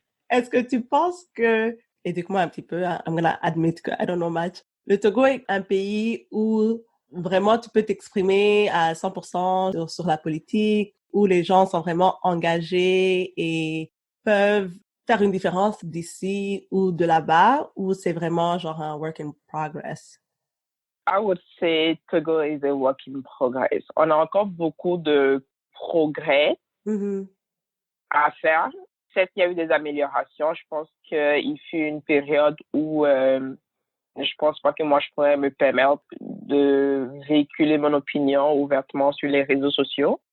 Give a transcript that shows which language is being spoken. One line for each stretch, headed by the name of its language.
French: Est-ce que tu penses que, éduque-moi un petit peu,
English: I'm gonna admit
French: que
English: I don't know much,
French: le Togo est un pays où vraiment tu peux t'exprimer à 100% sur la politique, où les gens sont vraiment engagés et peuvent faire une différence d'ici ou de là-bas, ou c'est vraiment genre un
English: work in progress? I would say Togo is a work in progress.
French: On a encore beaucoup de progrès Mm-hmm. à faire. Certes, il y a eu des améliorations. Je pense qu'il fut une période où je pense pas que moi je pourrais me permettre de véhiculer mon opinion ouvertement sur les réseaux sociaux.